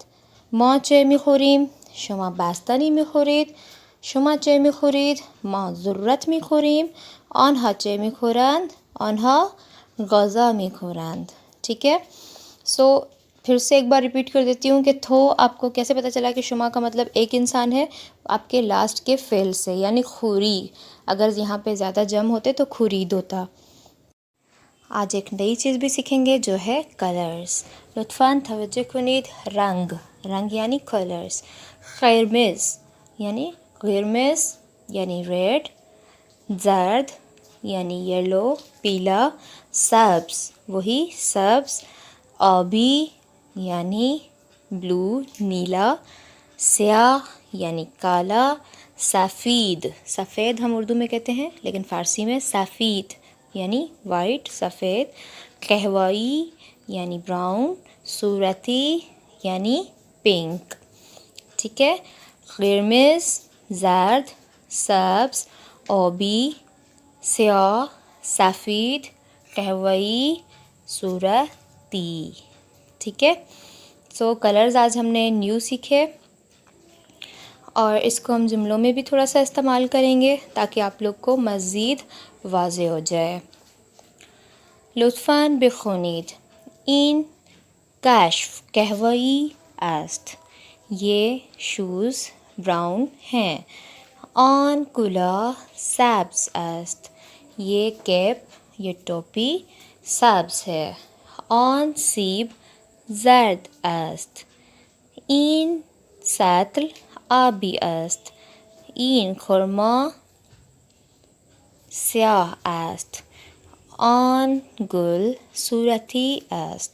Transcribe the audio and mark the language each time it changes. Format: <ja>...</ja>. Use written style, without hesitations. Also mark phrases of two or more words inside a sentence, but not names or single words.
<fa>ما چه میخوریم؟ شما بستنی میخورید. شما چه میخورید؟ ما ذرت میخوریم. آنها چه میخورند؟ آنها غذا میخورند.</fa> <ur>ٹھیک ہے، پھر سے ایک بار ریپیٹ کر دیتی ہوں کہ تو آپ کو کیسے پتہ چلا کہ شما کا مطلب ایک انسان ہے؟ آپ کے لاسٹ کے فعل سے، یعنی خوری. اگر یہاں پہ زیادہ جمع ہوتے تو خورید ہوتا. آج ایک نئی چیز بھی سیکھیں گے جو ہے کلرز.</ur> <fa>لطفاً توجہ کنید. رنگ، رنگ یعنی کلرز.</fa> <ur>قرمز یعنی قرمز یعنی ریڈ. زرد یعنی یلو پیلا، سبز وہی سبز، آبی یعنی بلو نیلا، سیاہ یعنی کالا، سفید سفید ہم اردو میں کہتے ہیں لیکن فارسی میں سفید یعنی وائٹ سفید، قہوئی یعنی براؤن، صورتی یعنی پنک، ٹھیک ہے.</ur> <fa>قرمز زرد، سبز، آبی، سیاہ، سفید، قہوئی، صورتی،</fa> <ur>ٹھیک ہے.</ur> <en>so colors</en> <ur>آج ہم نے نیو سیکھے اور اس کو ہم جملوں میں بھی تھوڑا سا استعمال کریں گے تاکہ آپ لوگ کو مزید واضح ہو جائے.</ur> <fa>لطفاً بخونید این کشف قهوه‌ای است.</fa> <ur>یہ</ur> <en>shoes brown</en> <ur>ہیں.</ur> <fa>آن کلاه سبز است.</fa> <ur>یہ کیپ یہ ٹوپی سبز ہے.</ur> <fa>آن سیب زرد است. این سطل آبی است. این خرما سیاه است. آن گل صورتی است.</fa>